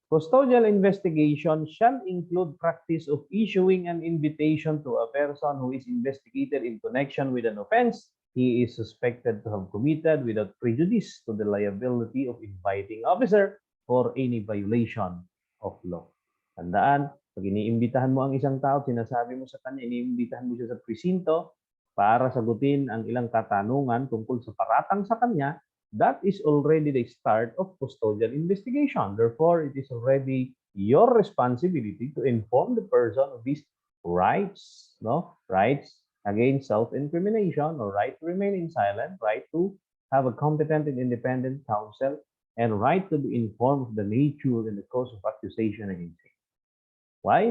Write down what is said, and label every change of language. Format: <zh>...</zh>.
<en>Custodial investigation shall include practice of issuing an invitation to a person who is investigated in connection with an offense he is suspected to have committed without prejudice to the liability of inviting officer or any violation of law.</en> <tl>Tandaan, pag iniimbitahan mo ang isang tao, sinasabi mo sa kanya, iniimbitahan mo siya sa presinto para sagutin ang ilang katanungan tungkol sa paratang sa kanya,</tl> <en>that is already the start of custodial investigation. Therefore, it is already your responsibility to inform the person of his rights, no? Rights against self-incrimination or right to remain in silent, right to have a competent and independent counsel, and right to be informed of the nature and the cause of accusation against him. Why?</en>